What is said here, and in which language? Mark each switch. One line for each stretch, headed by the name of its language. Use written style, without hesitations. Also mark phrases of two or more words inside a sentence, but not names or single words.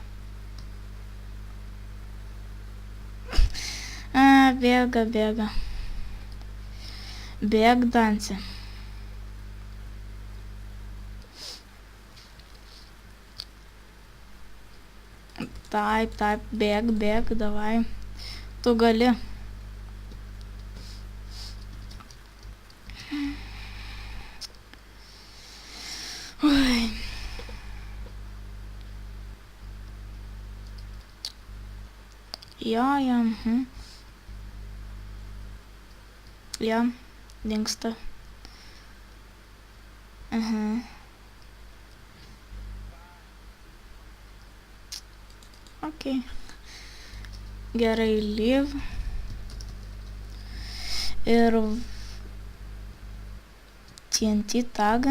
Lithuanian: Bėga. Bėg, Dancė. Taip, bėg, davai. Tu gali. Ui. Ja. Ja, dingsta. Ok. Gerai, leave. Ir TNT tagą.